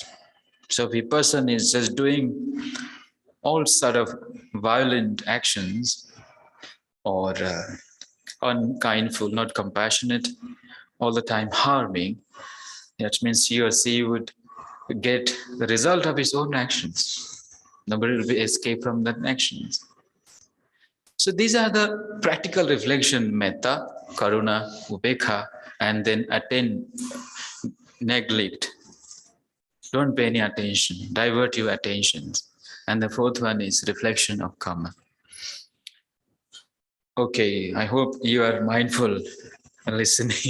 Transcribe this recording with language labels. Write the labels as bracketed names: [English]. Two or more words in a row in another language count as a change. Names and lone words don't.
[English] So if a person is just doing all sort of violent actions or unkindful, not compassionate, all the time harming, that means he or she would get the result of his own actions. Nobody will be escape from that actions. So these are the practical reflection: [Pali] metta, karuna, ubekha, [English] and then attend, neglect. Don't pay any attention, divert your attentions. And the fourth one is reflection of karma. Okay, I hope you are mindful and listening.